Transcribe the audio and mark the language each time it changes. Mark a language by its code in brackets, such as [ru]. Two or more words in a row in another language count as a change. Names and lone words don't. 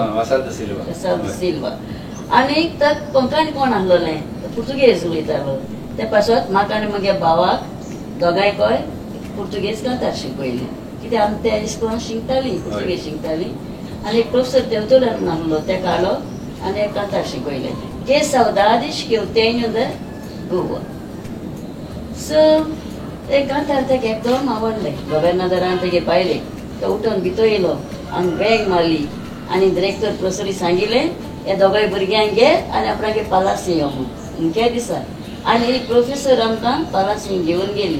[kok] वासाल्वो सिल्वा आनी ताका कोंकणी कोण आहलोलें पुर्तुगेज उलयतालो. ते पासत म्हाका आनी म्हगे भावाक दोगांयकय पुर्तुगेज कांतार शिकयलें, कित्याक आमी त्या इस्कुलान शिकतालीं पुर्तुगेज शिकतालीं. आनी एक प्रोफेसर देवतोल्यान म्हण आहलो ते काडलो आनी कांतार शिकयलें. [pt] Que saudades que eu tenho de Goa. [kok] So ते कांतार तेका एकदम आवडलें. गव्हर्नरान तेगे पायलें, तो उठून भितर येयलो, आमी बॅग मारली आनी डिरेक्टर प्रोफेसरी सांगिल्लें हे दोगांय भुरग्यांक घे आनी आपणागे पालासी यो म्हूण. त्या दिसा आनी प्रोफेसर आमकां पालासी घेवन गेली.